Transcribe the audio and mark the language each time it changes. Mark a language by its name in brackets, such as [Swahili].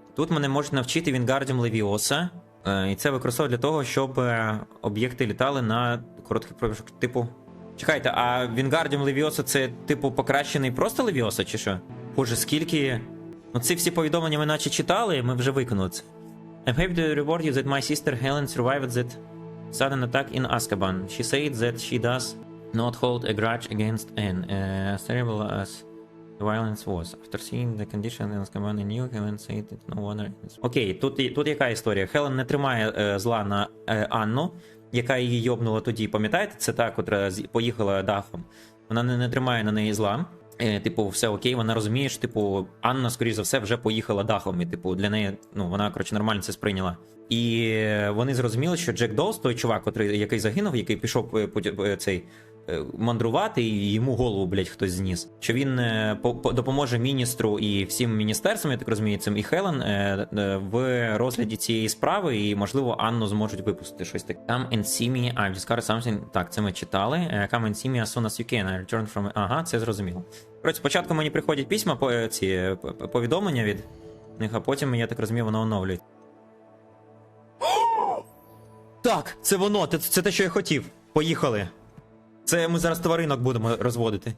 [Ukrainian] Тут мене можуть навчити Вінгардіум Левіоса. І це використовують для того, щоб об'єкти літали на короткий проміжок. Типу. Чекайте, а Вінгардіум Левіоса це, типу, покращений просто Левіоса, чи що? Боже, скільки. Ну, ці всі повідомлення ми наче читали, і ми вже виконали це. [English] I'm happy to report you that my sister Helen survived that sudden attack in Azkaban. She said that she does not hold a grudge against Anne, as terrible as the violence was. After seeing the condition in Azkaban, I knew Helen said it no wonder. [Ukrainian] Окей, тут яка історія? Хелен не тримає зла на Анну, яка її йобнула тоді, пам'ятаєте? Це та, котра поїхала дахом. Вона не тримає на неї зла. Типу, все окей, вона розуміє, що, типу, Анна, скоріш за все, вже поїхала дахом, і, типу, для неї, ну, вона, коротше, нормально це сприйняла. І вони зрозуміли, що Джек Доус, той чувак, який загинув, який пішов мандрувати, і йому голову, блядь, хтось зніс. Що він допоможе міністру і всім міністерствам, я так розумію, цим і Хелен, в розгляді цієї справи, і, можливо, Анну зможуть випустити щось таке. [English] Come and see me, I've discovered something. [Ukrainian] Так, це ми читали. [English] Come and see me as soon as you can. I return from... [Ukrainian] Ага, це зрозуміло. Коротше, спочатку мені приходять письма, повідомлення від них, а потім, я так розумію, воно оновлюють. Так, це воно, це те, що я хотів. Поїхали. Це ми зараз тваринок будемо розводити.